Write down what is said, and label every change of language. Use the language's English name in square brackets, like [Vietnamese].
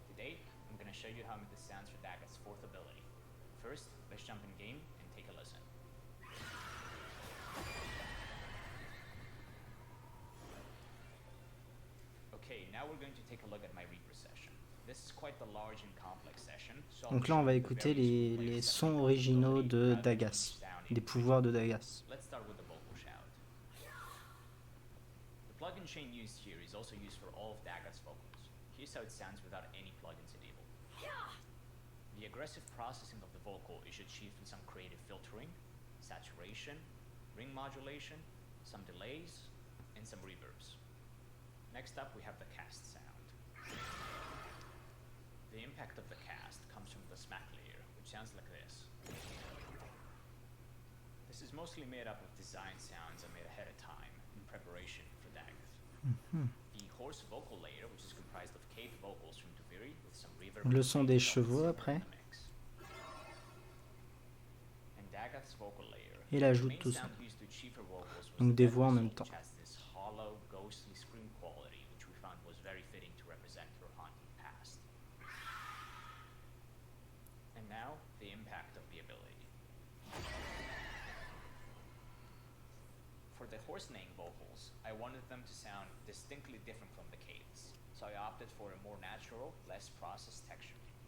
[English] Today, I'm going to show you how I made the sounds for Daggett's fourth ability. First, let's jump in game and take a listen. Okay, now we're going to take a look at my Reaper session. This is quite the large and complex session. So [French] Donc là, on va écouter les sons originaux de Dagas, des pouvoirs de Dagas. [English] Let's start with the vocal shout. The plugin chain used here is also used for all of Daggett's vocals. Here's how it sounds without any plugins enabled. The aggressive processing of the vocal is achieved with some creative filtering, saturation, ring modulation, some delays, and some reverbs. Next up, we have the cast sound. The impact of the cast comes from the smack layer, which sounds like this. This is mostly made up of design sounds I made ahead of time in preparation for Daggett. The horse vocal layer, which is comprised of cave vocals from Tuviri with some reverb. [French] Le son des chevaux après. [English] And Daggett's vocal layer. [French] Il ajoute tout ça. Donc des voix en même temps. [English] This hollow, ghostly scream quality, which we found was very fitting to represent her haunting past. And now, the impact of the ability. For the horse neighing vocals, I wanted them to sound distinctly different from the caves, so I opted for a more natural, less processed texture.